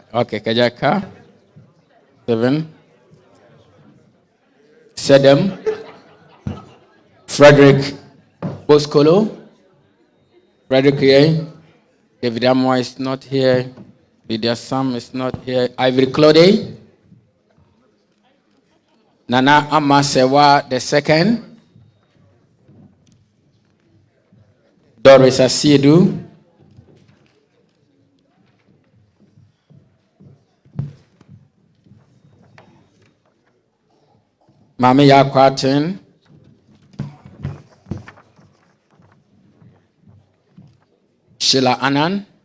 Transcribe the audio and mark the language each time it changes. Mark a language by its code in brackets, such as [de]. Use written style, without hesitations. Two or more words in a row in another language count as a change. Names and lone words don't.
[en] Okay, Kajaka. Stephen. Sedem. Frederick Boskolo. Frederick here. David Amoy is not here. Lydia Sam is not here. Ivory Claude. Nana Amasewa II. Doris Asiedu. Mami Yakwatin. Sheila Annan.